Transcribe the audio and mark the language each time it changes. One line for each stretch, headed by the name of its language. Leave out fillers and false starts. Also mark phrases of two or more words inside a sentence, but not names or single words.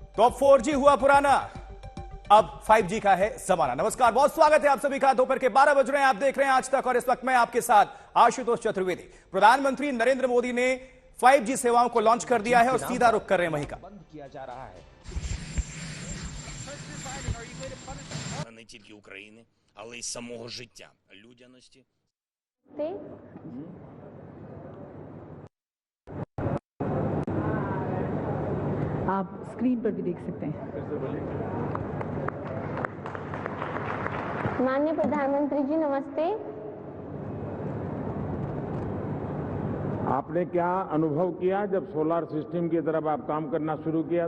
Hindi: तो अब 4G हुआ पुराना, अब 5G का है जमाना। नमस्कार, बहुत स्वागत है आप सभी का। दोपहर के 12 बज रहे हैं, आप देख रहे हैं आज तक, और इस वक्त मैं आपके साथ आशुतोष चतुर्वेदी। प्रधानमंत्री नरेंद्र मोदी ने 5G सेवाओं को लॉन्च कर दिया है और सीधा रुख कर रहे हैं वहीं का। बंद किया जा रहा है।
Ukrainian: Не тільки України, але й самого життя, людяності.
Hindi: आप स्क्रीन पर भी देख सकते हैं। माननीय प्रधानमंत्री जी नमस्ते। आपने क्या अनुभव किया जब
English: solar system
Hindi: की तरफ आप काम करना शुरू किया?